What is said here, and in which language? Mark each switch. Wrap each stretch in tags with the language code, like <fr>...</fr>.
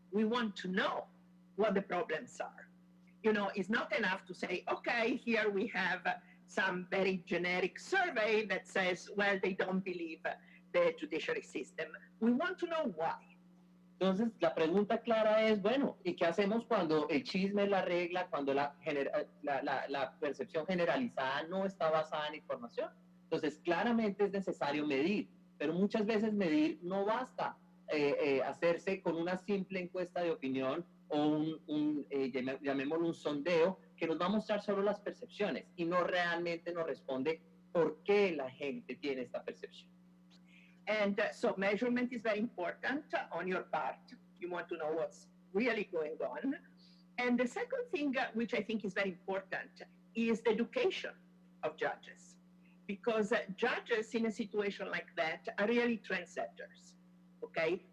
<en>We want to know what the problems are. You know, it's not enough to say, okay, here we have some very generic survey that says, well, they don't believe the judiciary system. We want to know why.</en> <es>Entonces, la pregunta clara es, bueno, ¿y qué hacemos cuando el chisme es la regla, cuando la percepción generalizada no está basada en información? Entonces, claramente es necesario medir, pero muchas veces medir no basta hacerse con una simple encuesta de opinión o llamémoslo un sondeo que nos va a mostrar solo las percepciones y no realmente nos responde por qué la gente tiene esta percepción.</es> <en>And so measurement is very important on your part. You want to know what's really going on. And the second thing, which I think is very important, is the education judges, because judges in a situation like that are really trendsetters, okay?</en>